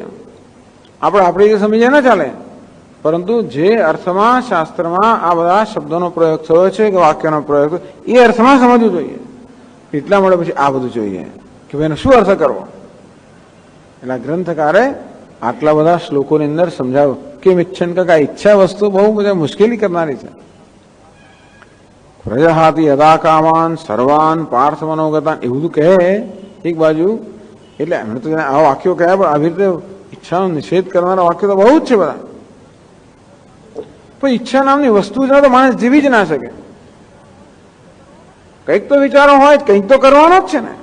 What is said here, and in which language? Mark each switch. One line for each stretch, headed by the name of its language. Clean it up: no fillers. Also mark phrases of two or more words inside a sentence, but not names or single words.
Gujarati: આપણે આપણી રીતે સમજીએ ન ચાલે, પરંતુ જે અર્થમાં શાસ્ત્રમાં આ બધા શબ્દોનો પ્રયોગ થયો છે કે વાક્યનો પ્રયોગ એ અર્થમાં સમજવું જોઈએ. એટલા માટે પછી આ બધું જોઈએ કે ભાઈ એનો શું અર્થ કરવો. એટલે ગ્રંથકારે આટલા બધા શ્લોકોની અંદર સમજાવ્યું કેમ ઈચ્છન કે આ ઈચ્છા વસ્તુ બહુ બધા મુશ્કેલી કરનારી છે.
Sanskrit: પ્રજહાતિ યદા કામાન સર્વાન પાર્થ મનોગતાન
Gujarati: એવું બધું કહે એક બાજુ. એટલે એમણે તો આવા વાક્યો કહ્યા પણ આવી રીતે ઈચ્છાનો નિષેધ કરનારા વાક્યો તો બહુ જ છે બધા. પણ ઈચ્છા નામની વસ્તુ છે તો માણસ જીવી જ ના શકે. કંઈક તો વિચારો હોય, કંઈક તો કરવાનો જ છે ને.